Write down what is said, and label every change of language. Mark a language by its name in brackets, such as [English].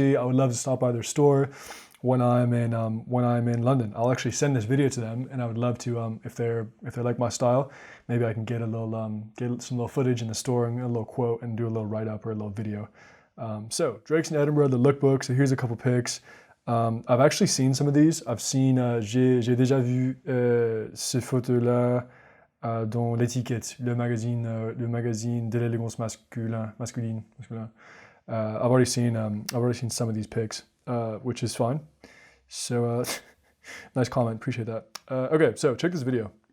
[English] I would love to stop by their store when I'm in London. I'll actually send this video to them, and I would love to if they like my style, maybe I can get some little footage in the store and a little quote and do a little write-up or a little video. So Drake's in Edinburgh, the lookbook. So here's a couple pics. I've actually seen some of these. I've seen [French] j'ai déjà vu ces photos-là dans l'étiquette, le magazine de l'élégance masculine. [English] I've already seen some of these pics, which is fine. So nice comment, appreciate that. Okay, so check this video.